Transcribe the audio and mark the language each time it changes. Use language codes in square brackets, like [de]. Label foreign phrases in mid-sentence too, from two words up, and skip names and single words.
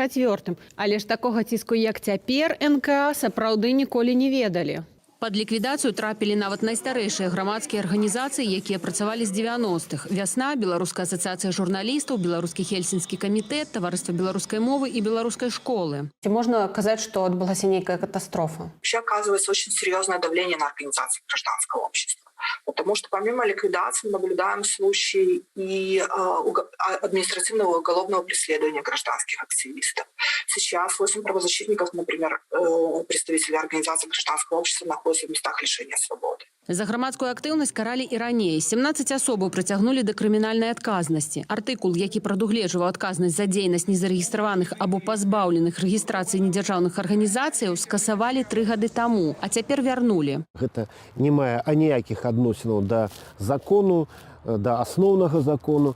[be] Але ж такога ціску, як цяпер, НК сапраўды ніколі не ведалі. Пад ліквідацыю трапілі нават найстарэйшыя грамадскія арганізацыі, якія працавалі з 90-х. «Вясна», Беларуская асацыяцыя журналістаў, Беларускі хельсінскі камітэт, Таварыства беларускай мовы і беларускай школы. Ці можна казаць, што адбылася нейкая катастрофа? [ru] Вообще оказывается очень серьезное давление на организации гражданского общества. Потому что помимо ликвидации мы наблюдаем случаи и административного уголовного преследования гражданских активистов. Сейчас 8 правозащитников, например, представители организации гражданского общества находятся в местах лишения свободы. [be] За грамадскую актыўнасць каралі і раней. 17 асобаў прыцягнулі да крымінальнай адказнасці. Артыкул, які прадугледжваў адказнасць за дзейнасць незарэгістраваных або пазбаўленых рэгістрацыі недзяржаўных арганізацыяў, скасавалі 3 гады таму, а цяпер вярнулі. Гэта не мае аніякіх адносінаў да закону, да асноўнага закону.